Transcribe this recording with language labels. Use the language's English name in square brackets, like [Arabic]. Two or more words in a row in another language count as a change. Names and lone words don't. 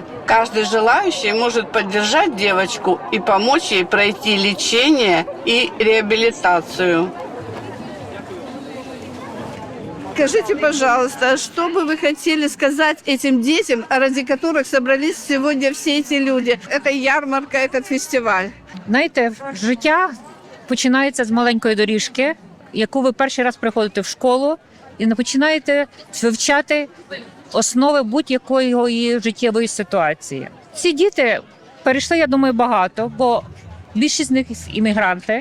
[Russian] Каждый желающий может поддержать девочку и помочь ей пройти лечение и реабилитацию. Скажите, пожалуйста, что бы вы хотели сказать этим детям, ради которых собрались сегодня все эти люди? Это ярмарка, этот фестиваль. [Ukrainian] Знаєте, життя починається з маленької доріжки, яку ви перший раз приходите в школу і не починаєте вивчати основи будь-якої життєвої ситуації. Ці діти перейшли, я думаю, багато, бо більшість з них іммігранти.